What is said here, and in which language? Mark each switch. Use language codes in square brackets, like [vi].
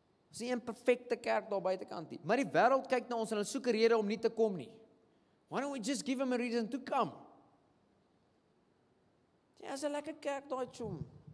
[af] Ons is 'n perfekte kerk daar buitekant nie. Maar die wêreld kyk na ons en hulle soek 'n rede om nie te kom nie. [en] Why don't we just give them a reason to come? [af] Ja, is 'n lekker kerk daai chom.